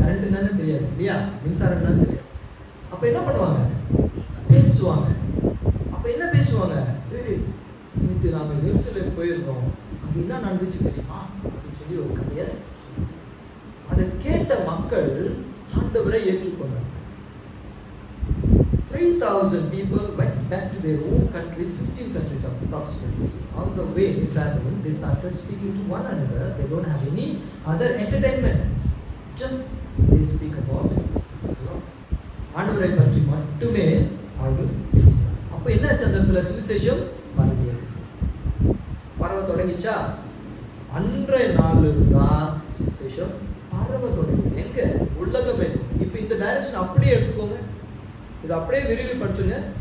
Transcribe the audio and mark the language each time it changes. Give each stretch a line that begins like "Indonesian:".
Tamil: Current என்னன்னு தெரியாது இல்லையா, மின்சாரம் என்னன்னு தெரியாது. அப்ப என்ன பண்ணுவாங்க? பேசுவாங்க. அப்ப என்ன பேசுவாங்க? நேற்று நாம எருசலேம் போயிருந்தோம், அங்க என்ன நடந்துச்சு தெரியுமா அப்படின்னு சொல்லி ஒரு கதையை. அதை கேட்ட மக்கள் ஆண்டவரை ஏற்றுக்கொண்டார்.
English: 3,000 people went back to their own countries, 15 countries approximately. On the way traveling, they started speaking to one another. They don't have any other entertainment. Just they speak about God.
Tamil: ஆண்டவரை பற்றி மட்டுமே அவர்கள் பேசினார். அப்ப என்னாச்சு? அந்த இடத்துல சுவிசேஷம் பரவியது. பரவ தொடங்கிச்சா? அன்றைய நாள்ல இருந்தா சுவிசேஷம் பரவ தொடங்கி எங்க உலகமே. இப்ப இந்த டைரக்ஷன் அப்படியே எடுத்துக்கோங்க, இது அப்படியே விரிவுபடுத்துங்க.